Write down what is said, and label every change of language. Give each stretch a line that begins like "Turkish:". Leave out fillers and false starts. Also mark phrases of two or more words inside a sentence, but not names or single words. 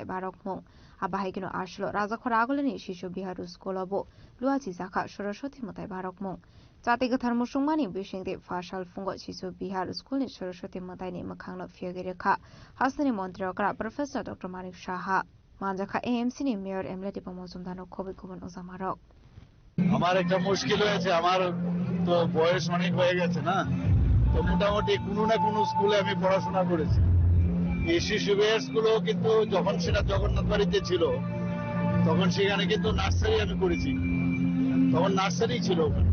Kok Borok: बारक मुं आबाहायगिनो आशलो राजाखर आगलनि शिशु बिहार स्कुलबो लुआ जिजाका सरस्वती मताइ बारक मुं जाति गथार मुसुंमानि बिसिंदे फाशल फुंगो शिशु बिहार स्कुलनि सरस्वती मताइनि मखांनो फियोगेरेखा हासिनि मन्त्रिकरा प्रोफेसर डॉक्टर मानिक साहा मानजाखा एएमसी नि मेयर एमलेटि पमजमदानो खबै गुबुन उजामारक
Bangla: আমার একটা মুশকিল হয়েছে, আমার তো বয়স অনেক হয়ে গেছে না, তো মোটামুটি কোনো না কোনো স্কুলে আমি পড়াশোনা করেছি। এই শিশু বিহার স্কুলও কিন্তু যখন সেটা জগন্নাথ বাড়িতে ছিল তখন সেখানে কিন্তু নার্সারি আমি করেছি, তখন নার্সারি ছিল ওখানে।